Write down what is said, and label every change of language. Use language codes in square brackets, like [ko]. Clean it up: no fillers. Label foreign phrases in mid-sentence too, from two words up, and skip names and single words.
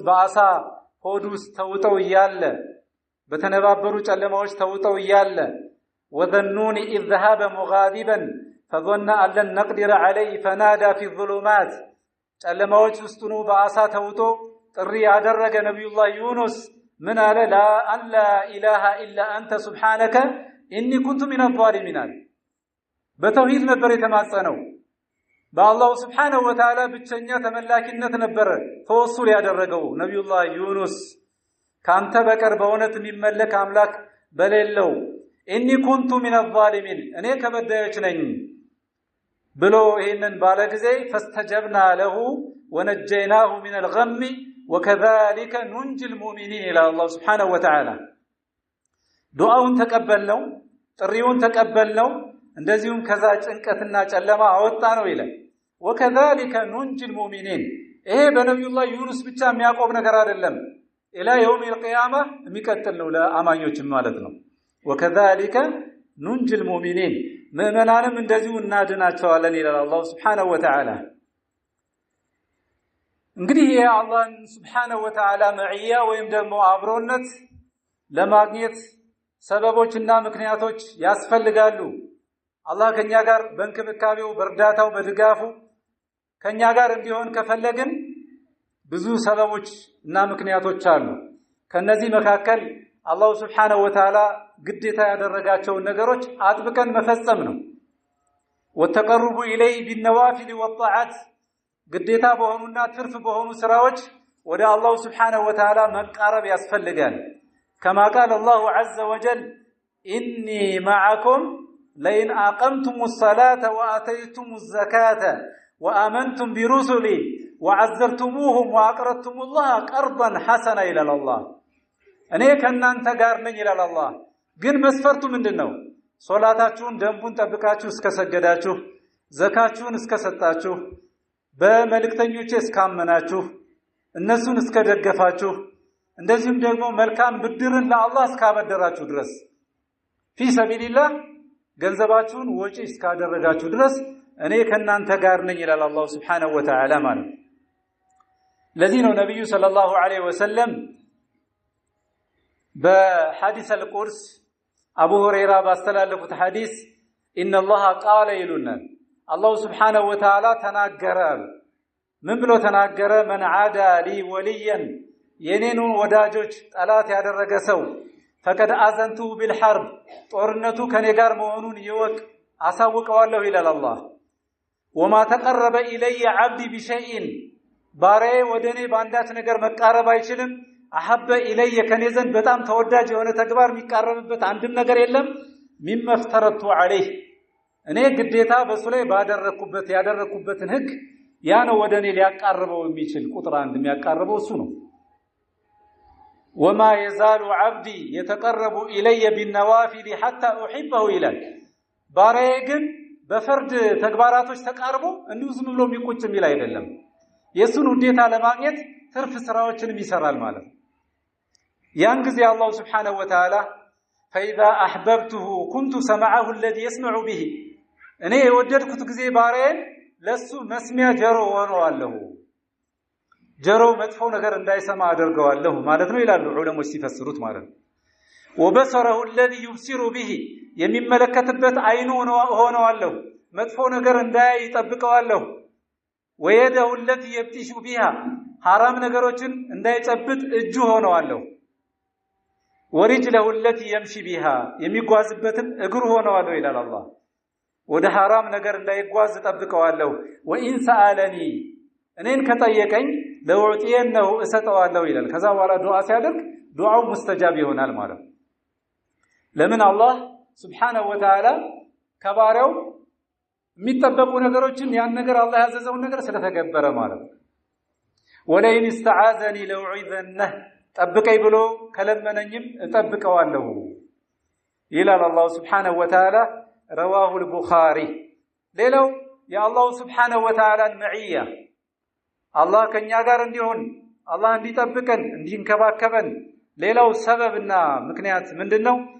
[am] በአሳ ሆድ ውስጥ ተውጠው ይያለ በተነባበሩ ጨለማዎች ተውጠው ይያለ [ar] وذنون إذ ذهب مغاضبا فظن أن لن نقدر عليه فنادى في الظلمات [am] ጨለማዎች ውስጥ ነው በአሳ ተውጦ ጥሪ ያደረገ ነብዩላህ ዩኑስ ምን አለ [ar] لا إله إلا أنت سبحانك إني كنت من الظالمين [am] በተውሂድ ነበር የተማጸነው በአላህ [ar] سبحانه وتعالى [am] ብቸኛ ተመላኪነት ነበር ተወሱል ያደረገው ነብዩላህ ዩኑስ ካንተ በቀር በእውነት የሚመለክ አምላክ በሌለው [ar] إني كنت من الظالمين [am] እኔ ከበዳዮች ነኝ ብሎ ይሄንን ባለ [ar] ጊዜ فاستجبنا له ونجيناه من الغم وكذلك ننجي المؤمنين الى الله سبحانه و [am] Ta'ala ዱዓውን ተቀበልነው ጥሪውን ተቀበልነው እንደዚሁም ከዛ ጭንቀትና ጨለማ አወጣ ነው ይላል [ar] وكذلك ننجي المؤمنين [am] ይሄ በነብዩላህ ዩኑስ ብቻ የሚያቆም ነገር አይደለም [ar] إلى يوم القيامة [am] የሚቀጥል ነው ለአማኞች ማለት ነው [ar] وكذلك ننجي المؤمنين [am] ምእመናንም እንደዚሁ እናድናቸዋለን ይላል አላህ [ar] سبحانه وتعالى [am] እንግዲህ የአላህ [ar] سبحانه وتعالى [am] መዕያ ወይም ደግሞ አብሮነት ለማግኘት ሰበቦችና ምክንያቶች ያስፈልጋሉ አላህ ከኛ ጋር በእንክብካቤው በእርዳታው በድጋፉ ከኛ ጋር እንዲሆን ከፈለግን ብዙ ሰበቦች እና ምክንያቶች አሉ ከነዚህ መካከል አላህ [ar] سبحانه وتعالى [am] ግዴታ ያደረጋቸው ነገሮች አጥብቀን መፈጸም ነው [ar] وتقربوا إلي بالنوافل والطاعات [am] ግዴታ በሆኑና ትርፍ በሆኑ ስራዎች ወደ አላህ [ar] سبحانه وتعالى [am] መቃረብ ያስፈልጋል [ar] كما قال الله عز وجل إني معكم لئن أقمتم الصلاة وآتيتم الزكاة وآمنتم برسلي وعزرتموهم وأقرضتم الله قرضا حسنا إلى الله [am] እኔ ከናንተ ጋር ነኝ ይላል አላህ ግን መስፈርቱ ምንድነው ሶላታችሁን ደንቡን ጠብቃችሁ እስከሰገዳችሁ ዘካችሁን እስከሰጣችሁ በመልእክተኞቼ እስካመናችሁ እነሱን እስከደገፋችሁ እንደዚሁም ደግሞ መልካም ብድርን ለአላህ እስካበደራችሁ ድረስ [ar] في سبيل الله [am] ገንዘባችሁን ወጪ እስካደረጋችሁ ድረስ እኔ ከናንተ ጋር ነኝ ይላል አላህ [ar] سبحانه وتعالى [am] ማለት ለዚህ ነው ነብዩ [ar] صلى الله عليه وسلم [am] በሐዲስ አልቁርስ አቡ ሁረይራ ባስተላለፉት ሐዲስ [ar] ان الله قال [am] ይሉና አላህ [ar] سبحانه وتعالى [am] ተናገረ ምን ብሎ ተናገረ من [ar] عادى لي وليا [am] የኔኑ ወዳጆች ጠላት ያደረገ ሰው [ar] فقد اذنته بالحرب [am] ጦርነቱ ከኔ ጋር መሆኑን ይወቅ አሳውቀዋለሁ ይላል አላህ [ar] وما تقرب الي عبدي بشيء [am] ባሪያዬ ወደኔ ባንዳች ነገር መቃረብ አይችልም [ar] أحب إلي [am] ከኔዘን በጣም ተወዳጅ የሆነ ተግባር የሚቃረብበት አንድም ነገር የለም [ar] مما افترضته عليه [am] እኔ ግዴታ በሱ ላይ ያደረኩበትን ህግ ያ ነው ወደኔ ሊያቃርበው የሚችል ቁጥር አንድ የሚያቃርበው እሱ ነው [ar] وما يزال عبدي يتقرب الي بالنوافل حتى احبه [am] ይላል ባሪያዬ ግን በፈርድ ተግባራቶች ተቃርቦ እንዲሁ ዝም ብሎ የሚቆጭ የሚል አይደለም የሱን ውዴታ ለማግኘት ትርፍ ስራዎችንም ይሰራል ማለት ያን ጊዜ አላህ [ar] سبحانه وتعالى فإذا أحببته كنت سمعه الذي يسمع به [am] እኔ የወደድኩት ጊዜ ባሪያዬን ለሱ መስሚያ ጆሮ ሆነዋለሁ ጆሮ መጥፎ ነገር እንዳይሰማ አደርገዋለሁ ማለት ነው ይላሉ ዑለሞች ሲፈስሩት ማለት ነው [ar] وبصره الذي يبصر به [am] የሚመለከትበት አይኑ ሆነዋለሁ መጥፎ ነገር እንዳይ ይጠብቀዋለሁ [ar] ويده التي يبطش بها [am] حرام ነገሮችን እንዳይጨብጥ እጁ ሆነዋለሁ [ar] ورجله التي يمشي بها [am] የሚጓዝበትም እግሩ ሆነዋለሁ ይላል አላህ ወደ حرام ነገር እንዳይጓዝ ተጠብቀዋለሁ [ar] وان سالني [am] እኔን ከጠየቀኝ ለውጥየነሁ እሰጠዋለሁ ይላል ከዛ በኋላ ዱዓ ሲያደርግ ዱዓው ሙስተጃብ ይሆናል ማለት ለምን አላህ [ar] سبحانه وتعالى [am] ከባሪያው የሚጠበቁ ነገሮችን ያን ነገር አላህ ያዘዘውን ነገር ስለተገበረ ማለት [ar] ولئن استعاذني لأعيذنه [am] ጠብቀኝ ብሎ ከለመነኝም እጠብቀዋለሁ ይላል አላህ [ar] سبحانه وتعالى رواه البخاري [am] ሌላው የአላህ [ar] سبحانه وتعالى [am] መዒያ አላህ ከኛ ጋር እንዲሆን አላህ እንዲጠብቀን እንዲንከባከበን ሌላው ሰበብና ምክንያት ምንድነው